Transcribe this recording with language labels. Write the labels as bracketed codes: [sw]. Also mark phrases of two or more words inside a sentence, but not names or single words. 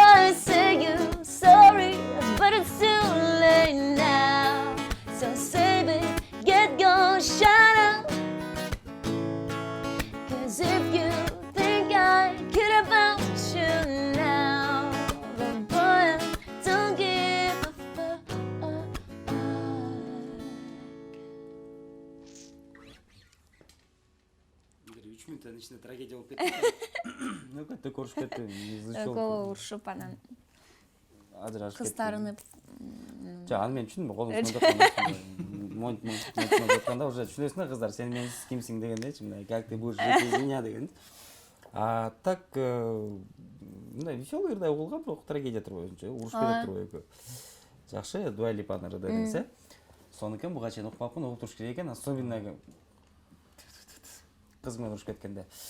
[en] I say you sorry, but it's too late now. So save it, get gone, shut up. 'Cause if you think I care about you now, then boy, I don't give a fuck. [ky] Бир 3 мүнөттөн ичинде трагедия болуп кетти. Нөкөттө көрүшүп кетти. Кolo урушуп анан Ажырашып кыз кетти. тарынып. Аны мен түшүндүм, колум монт атканда уже түшүнөсүң да, кыздар, сен мен кимсиң дегендейчи, мындай [ru] как ты будешь жить без меня [ky] деген. [ru] А так [ky] мындай веселый ырдай болгон, бирок трагедия туруп өзүнчө урушуп кетет туруп экөө. Жакшы, Dua Lipa'нын ырды десе. Сонукен буга чейин укпапмын, угуп туруш керек экен, особенно кыз менен урушуп кеткенде.